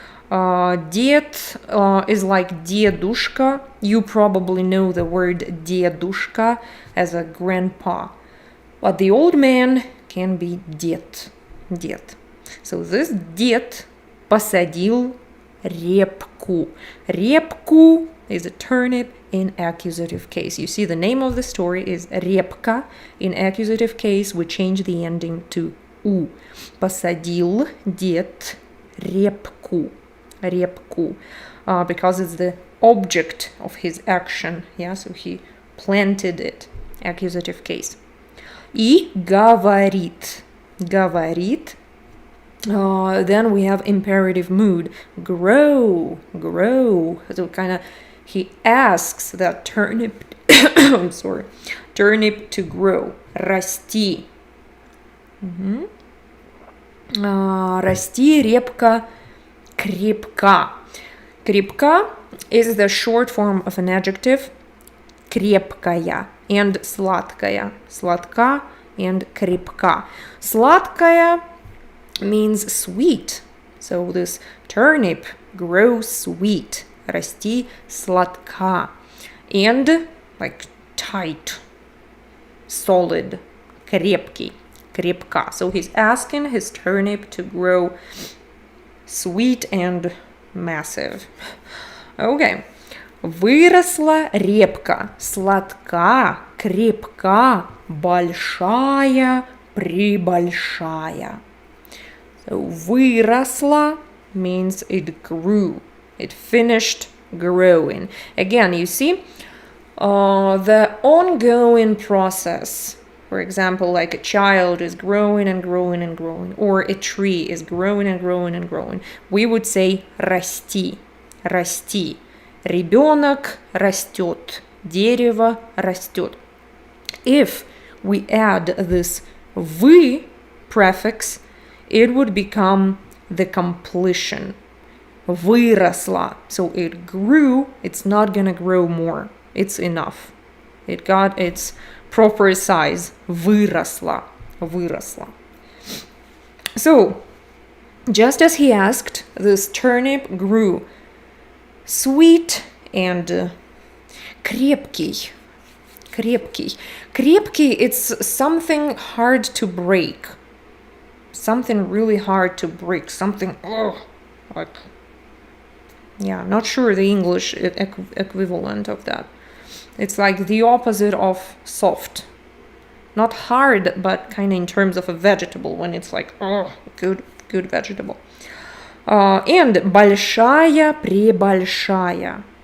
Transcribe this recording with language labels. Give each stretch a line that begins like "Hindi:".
English: Дед is like дедушка. You probably know the word дедушка as a grandpa. But the old man can be дед. So this
Russian: дед посадил репку. Репку
English: is a turnip in accusative case. You see, the name of the story is Репка. In accusative case, we change the ending to U.
Russian: Посадил дед репку. Репку.
English: Because it's the object of his action. Yeah, so he planted it. Accusative case.
Russian: И говорит. Говорит.
English: Then we have imperative mood. Grow, grow. So kind of he asks that turnip, I'm sorry, turnip to grow.
Russian: Расти. Расти, репка, крепка.
English: Крепка is the short form of an adjective.
Russian: Крепкая and сладкая. Сладка and крепка.
English: Сладкая means sweet. So this turnip grows sweet.
Russian: Расти сладка.
English: And like tight, solid, крепкий, крепка. So he's asking his turnip to grow sweet and massive. Okay.
Russian: Выросла репка, сладка, крепка, большая, прибольшая.
English: So выросла means it grew. It finished growing. Again, you see, the ongoing process. For example, like a child is growing and growing and growing, or a tree is growing and growing and growing.
Russian: We would say расти, расти. Ребенок растет, дерево растет.
English: If we add this вы prefix, it would become the completion.
Russian: Выросла.
English: So it grew, it's not gonna grow more. It's enough. It got its proper size.
Russian: Выросла. Выросла.
English: So, just as he asked, this turnip grew sweet and крепкий.
Russian: Крепкий.
English: Крепкий, it's something hard to break. Something really hard to break. Something, like, yeah, not sure the English equivalent of that. It's like the opposite of soft. Not hard, but kind of in terms of a vegetable, when it's like, good vegetable.
Russian: And большая, пребольшая.